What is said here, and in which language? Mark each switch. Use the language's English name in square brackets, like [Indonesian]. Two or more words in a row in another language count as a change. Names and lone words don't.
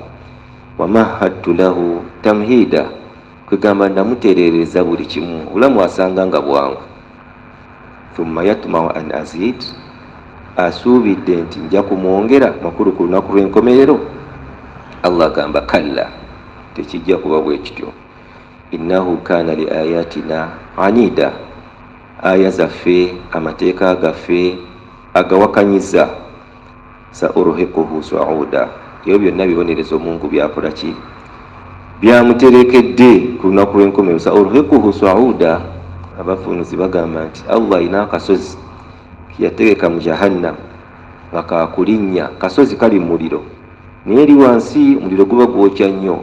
[Arabic] ومهدت له تمهيدا, [Ganda] kwegamba namutereereza buli kimu, obulamu asanga nga bwangu. [Arabic] ثم يطمع أن أزيد, [Ganda] asuubidde nti nja kumwongera makulu ku lunaku lw'enkomerero. Allah agamba kalla, tekijja kuba bwe kityo. [Arabic] إنه كان لآياتنا عنيدا, [Ganda] aya zaffe, amateeka gaffe agawakanyiza. [Arabic] سأرهقه صعودا, [Ganda] ebyo byonna bibonerezo Mungu byakola ki, byamuterekedde ku lunaku lw'enkomerero. [Arabic] سأرهقه صعودا, [Ganda] abafunuzi bagamba nti Allah ina akasozi yategeka mu jahannam nga kakulinnya, kasozi kali muliro naye eri wansi omuliro guba gwokya nnyo.